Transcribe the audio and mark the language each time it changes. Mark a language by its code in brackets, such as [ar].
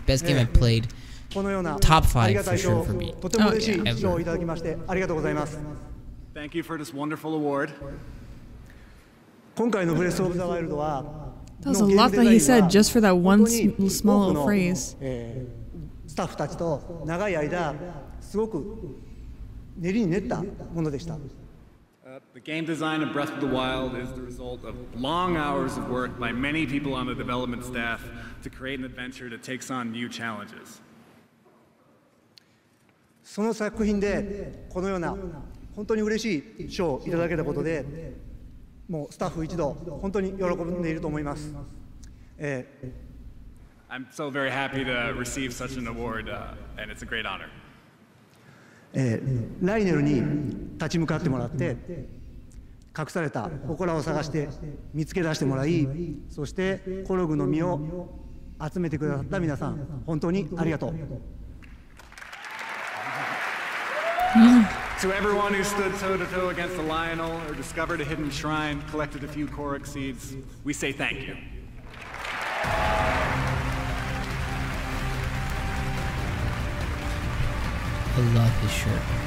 [en] Best game I've played. Top 5 for sure for me. Oh, yeah, ever. Thank you for this wonderful award. That was a lot that he said just for that one small little phrase. [ja] スタッフたちと長い間すごく練りに練ったものでした。 [en] The game design of Breath of the Wild is the result of long hours of work by many people on the development staff to create an adventure that takes on new challenges. [ja] その作品でこのような本当に嬉しい賞をいただけたことで、もうスタッフ一同本当に喜んでいると思います。 [en] I'm so very happy to receive such an award, and it's a great honor. [ja] ライネルに立ち向かってもらって、隠された祠を探して見つけ出してもらい、そしてコログの実を集めてくださった皆さん、本当にありがとう。 [en] To everyone who stood toe-to-toe against the Lionel or discovered a hidden shrine, collected a few Korok seeds, we say thank you. I love his shirt.